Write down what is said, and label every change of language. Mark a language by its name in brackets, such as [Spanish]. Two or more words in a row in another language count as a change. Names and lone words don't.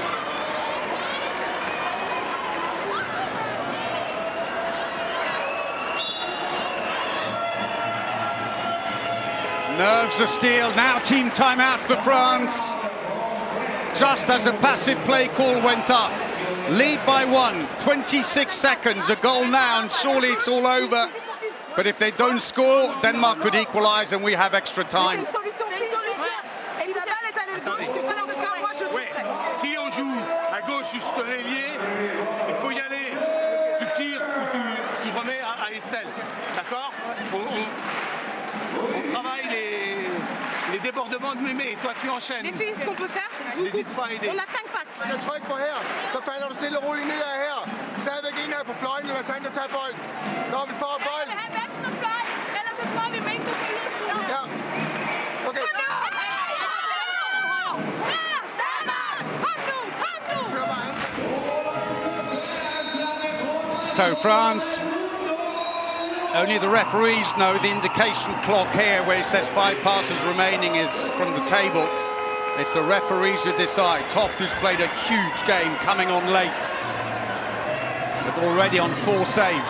[English] Nerves of steel, now team timeout for France. Just as a passive play call went up. Lead by 1, 26 seconds, a goal now, and surely it's all over. But if they don't score, Denmark could equalise and we have extra time. [French] Ouais. Si on joue à gauche jusqu'au l'ailier, il faut y aller. Tu tires ou tu remets à Estelle. D'accord? On travaille les débordements de Mémé. Toi, tu enchaînes. Les filles, ce qu'on peut faire, je vous N'hésite coupe. pas à aider. On a 5 passes. [Danish] Man kan trykke på her, så falder du stille og roligt nedad her. Stadigvæk en af på fløjen, eller Sander tager bolden. Når vi får bolden. have venstre fløj, ellers så får vi mængde på isen. Ja. Okay. Kør bare. [English] So France, only the referees know the indication clock here where it says 5 passes remaining is from the table. It's the referees who decide. Toft, who's played a huge game, coming on late, but already on 4 saves.